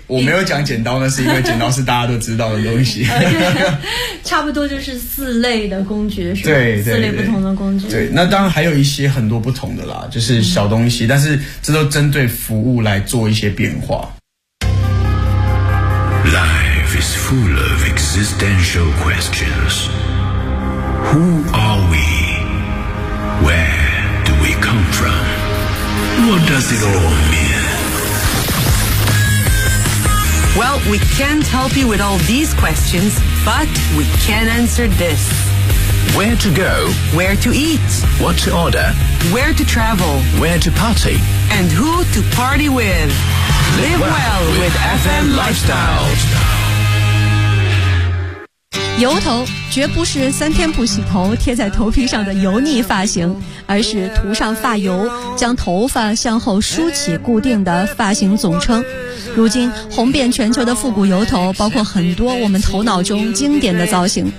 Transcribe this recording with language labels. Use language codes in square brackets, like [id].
[zh] 我没有讲剪刀呢，是因为剪刀是大家都知道的东西。差不多就是四类的工具，是吧？对，四类不同的工具。对，那当然还有一些很多不同的啦，就是小东西，但是这都针对服务来做一些变化。 [en] Life is full of existential questions. Who are we? Where do we come from? What does it all mean? Well, we can't help you with all these questions, but we can answer this. Where to go? Where to eat? What to order? Where to travel? Where to party? And who to party with? Live well with FM Lifestyle. [zh] 油头绝不是三天不洗头贴在头皮上的油腻发型，而是涂上发油将头发向后梳起固定的发型总称。如今红遍全球的复古油头包括很多我们头脑中经典的造型。